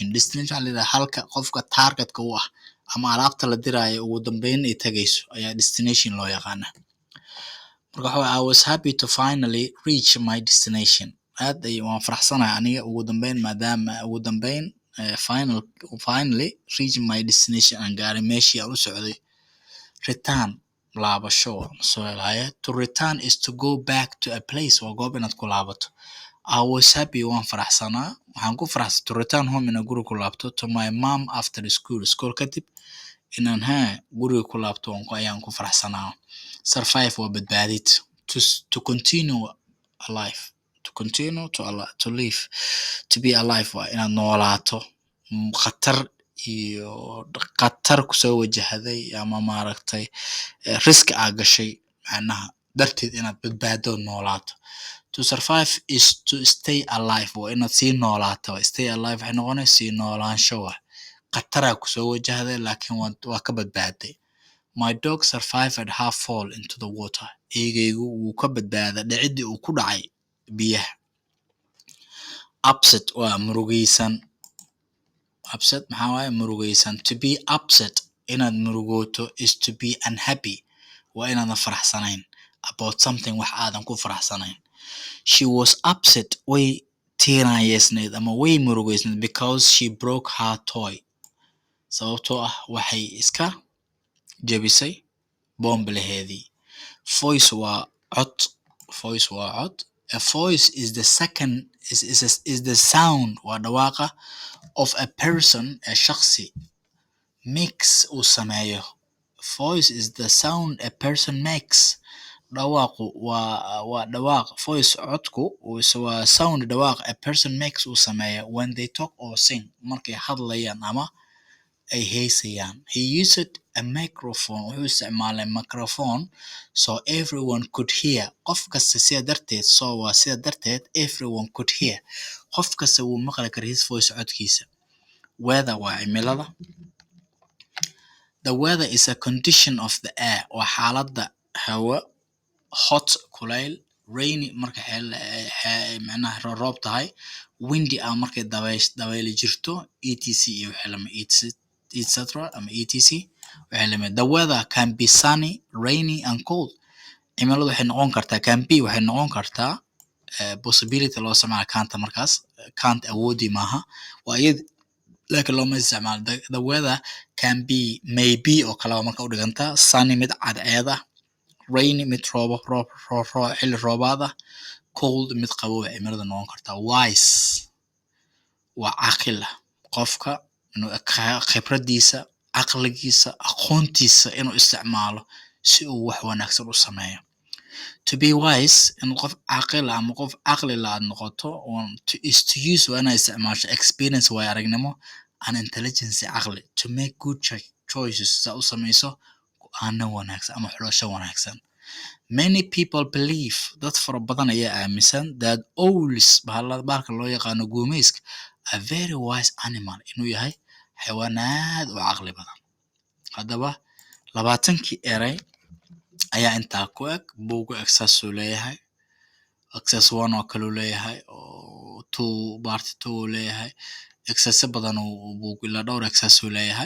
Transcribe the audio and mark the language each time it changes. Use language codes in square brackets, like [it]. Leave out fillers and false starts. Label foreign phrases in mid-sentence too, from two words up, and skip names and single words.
[so] Destination waxaa la yidhaha halka qofka targetka u ah ama alaabta la diraayo ugu dambeyn ay tagayso ayaa destination loo yaqaana. Marka waxa waaye [en] I was happy to finally reach my destination. [so] aad waan faraxsanahay aniga ugu dambeyn maadaama ugu dambeyn [en] finally reach my destination [so] aan gaaray meeshii aan u socday. Return laabasho soo helaya. [en] To return is to go back to a place [so] waa goob inaad ku laabato. [en] I was happy [so] waan faraxsanaa waxaan ku faraxsan [en] to return home [so] inaan guriga ku laabto [en] to my mom after school [so] kadib inaan guriga ku laabto ayaan ku faraxsanaa. Survive waa badbaadid. [en] To continue alive. To continue to live. To be alive [so] waa inaad noolaato. Khatar kusoo wajahday ama maaragtay risk aa gashay macnaha darteed inaad badbaado noolaato. [en] To survive is to stay alive [so] waa inaad sii noolaato. [en] Stay alive [so] waxay noqonaysaa sii noolaansho waa khataraa kusoo wajahday laakiin waa ka badbaaday. [en] My dog survived her fall into the water. [so] Eygaygu wuu ka badbaaday dhicidii uu ku dhacay biyaha. Upset waa murugaysan. Upset maxaa waaye murugaysan. [en] To be upset [so] inaad murugooto [en] is to be unhappy [so] waa inaadan faraxsanayn [en] about something [so] wax aadan ku faraxsanayn. [en] She was upset [so] way tiiraanyeysnayd ama way murugaysnayd [en] because she broke her toy. [so] Sababtoo ah waxay iska jabisay boombilaheedii. Voice waa cod. [en] A voice is the sound [so] waa dhawaaqa [en] of a person a shakhsi makes [so] uu sameeyo. [en] Voice is the sound a person makes. [so] Dhawaaqu waa dhawaaq. Voice codku waa sound dhawaaq [en] a person makes [so] uu sameeyo [en] when they talk or sing [so] markay hadlayaan ama ay heesayaan. [en] He used a microphone. [so] Wuxuu isticmaalay [en] microphone so everyone could hear. [so] Qof kasta sida darteed [en] everyone could hear. [so] Qof kasta wuu maqli karaa [en] his voice [so] codkiisa. Weather waa cimilada. [en] The weather is a condition of the air. [so] Waa xaaladda hawo. Hot kulayl. Rainy marka macnaha roob tahay. Windy markay dabayl jirto. etc iyo wixii lama etc ama etc wixii lama. [en] The weather can be sunny, rainy and cold. [so] Cimiladu waxay noqon kartaa [en] can be [so] waxay noqon kartaa possibility loo isticmaalo can't markaas can't awoodi maaha waa iyada laakiin looma isticmaalo. [en] The weather can be maybe [so] oo kale marka u dhigantaa sunny mid cadceed ah, rainy mid xilli roobaad ah, cold mid qabow cimilada noqon kartaa. Wise waa caqil qofka inuu khibradiisa caqligiisa aqoontiisa inuu isticmaalo si uu wax wanaagsan u sameeyo. [en] To be wise [so] in qof caqil ama qof caqli la noqoto [en] is to use [so] waa inaad isticmaasho experience way aragnimo [en] and intelligence [so] caqli [en] to make good choices [so] sa u samayso go'aano wanaagsan ama xulasho wanaagsan. [en] Many people believe [so] dad fara badan ayaa aaminsan [en] that owls [so] bahalka loo yaqaano guumayska [en] a very wise animal [so] inuu yahay xayawaan aad u caqli badan. Haddaba 20kii eray ayaa intaa ku eg. Buugu exercise uu leeyahay. Exercise 1 oo kale uu leeyahay oo 2 part 2 uu leeyahay. Exercise badan uu buugu ilaa dhowr exercise uu leeyahay.